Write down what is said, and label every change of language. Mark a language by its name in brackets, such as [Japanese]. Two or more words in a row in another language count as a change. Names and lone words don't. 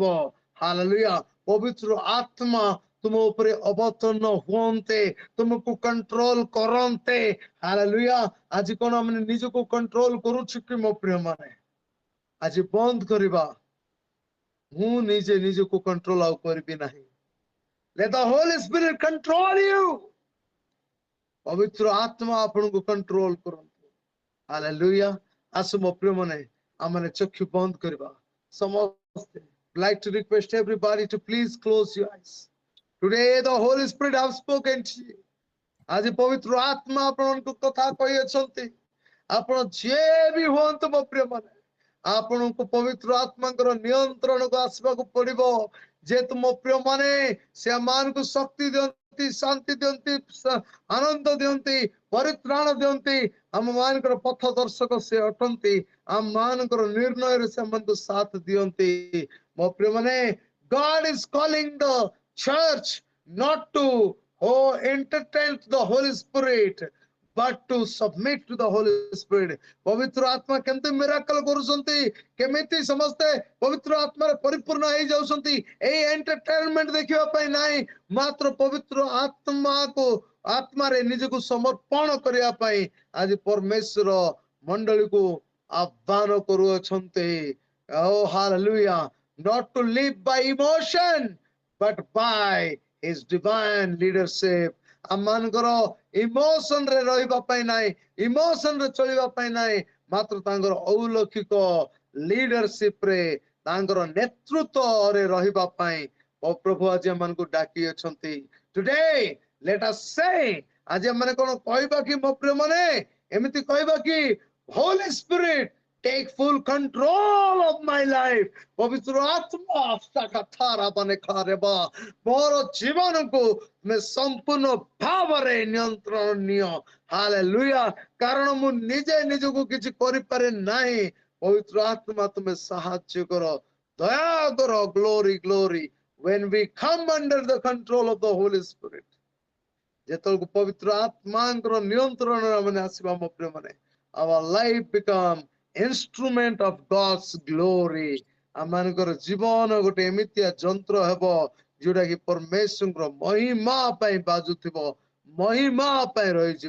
[Odia] ହାଲେଲୁୟା, ପବିତ୍ର ଆତ୍ମା ତୁମ ଉପରେ ଅବତୀର୍ଣ୍ଣ ହୁଅନ୍ତେ, ତୁମକୁ କଣ୍ଟ୍ରୋଲ କରନ୍ତେ. ହାଲେଲୁୟା, ଆଜି କଣ ଆମେ ନିଜକୁ କଣ୍ଟ୍ରୋଲ କରୁଛୁ କି ମୋ ପ୍ରିୟ ମାନେ? ଆଜି ବନ୍ଦ କରିବା, ମୁଁ ନିଜେ ନିଜକୁ କଣ୍ଟ୍ରୋଲ ଆଉ କରିବି ନାହିଁ. [English] Let the Holy Spirit control you. [Odia] ପବିତ୍ର ଆତ୍ମା ଆପଣଙ୍କୁ କଣ୍ଟ୍ରୋଲ କରନ୍ତୁ. ହାଲେଲୁୟା, ଆସୁ ମୋ ପ୍ରିୟ ମାନେ ଆମେ ଚକ୍ଷୁ ବନ୍ଦ କରିବା ସମସ୍ତେ. [English] Like to request everybody to please close your eyes. Today the Holy Spirit have spoken to you. [Odia] ଆଜି ପବିତ୍ର ଆତ୍ମା ଆପଣଙ୍କୁ କଥା କହିଅଛନ୍ତି. ଆପଣ ଯିଏ ବି ହୁଅନ୍ତୁ ମୋ ପ୍ରିୟ ମାନେ, ଆପଣଙ୍କୁ ପବିତ୍ର ଆତ୍ମାଙ୍କର ନିୟନ୍ତ୍ରଣକୁ ଆସିବାକୁ ପଡିବ. ଯେହେତୁ ମୋ ପ୍ରିୟ ମାନେ ସେମାନଙ୍କୁ ଶକ୍ତି ଦିଅନ୍ତି, ଶାନ୍ତି ଦିଅନ୍ତି, ଆନନ୍ଦ ଦିଅନ୍ତି, ପରିତ୍ରାଣ ଦିଅନ୍ତି. ଆମ ମାନଙ୍କର ପଥ ଦର୍ଶକ ସେ ଅଟନ୍ତି, ଆମ ମାନଙ୍କର ନିର୍ଣ୍ଣୟରେ ସେମାନଙ୍କୁ ସାଥ ଦିଅନ୍ତି. ମୋ ପ୍ରିୟ ମାନେ, [English] God is calling the church not to entertain the Holy Spirit, but to submit to the Holy Spirit. [Odia] ପବିତ୍ର ଆତ୍ମା କେମିତି ମିରାକଲ କରୁଛନ୍ତି, କେମିତି ସମସ୍ତେ ପବିତ୍ର ଆତ୍ମାରେ ପରିପୂର୍ଣ୍ଣ ହେଇଯାଉଛନ୍ତି, ଏଇ ଏଣ୍ଟରଟେନମେଣ୍ଟ ଦେଖିବା ପାଇଁ ନାହିଁ, ମାତ୍ର ପବିତ୍ର ଆତ୍ମାରେ ନିଜକୁ ସମର୍ପଣ କରିବା ପାଇଁ ଆଜି ପରମେଶ୍ୱର ମଣ୍ଡଳୀକୁ ଆହ୍ୱାନ କରୁଅଛନ୍ତି. [English] Oh hallelujah, not to live by emotion but by his divine leadership. [Odia] ଆମମାନଙ୍କର ଇମୋସନ ରେ ରହିବା ପାଇଁ ନାହିଁ, ଇମୋସନ ରେ ଚଳିବା ପାଇଁ ନାହିଁ, ମାତ୍ର ତାଙ୍କର ଅଲୌକିକ ଲିଡରସିପ ରେ, ତାଙ୍କର ନେତୃତ୍ୱରେ ରହିବା ପାଇଁ ପ୍ରଭୁ ଆଜି ଆମମାନଙ୍କୁ ଡାକି ଅଛନ୍ତି. [English] Today let us say, [Odia] ଆଜି ଆମେ କଣ କହିବା କି ମୋ ପ୍ରିୟ ମାନେ, ଏମିତି କହିବା କି [English] Holy Spirit take full control of my life. [Odia] ପବିତ୍ର ଆତ୍ମା ମୋର ଜୀବନକୁ ତୁମେ ସମ୍ପୂର୍ଣ୍ଣ ଭାବରେ ନିୟନ୍ତ୍ରଣ ନିଅ. ହାଲେଲୁୟା, କାରଣ ମୁଁ ନିଜେ ନିଜକୁ କିଛି କରିପାରେ ନାହିଁ. ପବିତ୍ର ଆତ୍ମା ତୁମେ ସାହାଯ୍ୟ କର, ଦୟା କର. [English] glory glory, when we come under the control of the Holy Spirit, [Odia] ଯେତେବେଳକୁ ପବିତ୍ର ଆତ୍ମାଙ୍କର ନିୟନ୍ତ୍ରଣରେ ଆମେ ଆସିବା ମୋ ପ୍ରିୟ ମାନେ, [English] our life become instrument of God's glory. [Odia] ଆମମାନଙ୍କର ଜୀବନ ଗୋଟେ ଏମିତିଆ ଯନ୍ତ୍ର ହେବ ଯୋଉଟା କି ପରମେଶ୍ୱରଙ୍କର ମହିମା ପାଇଁ ବାଜୁଥିବ, ମହିମା ପାଇଁ ରହିଯିବ.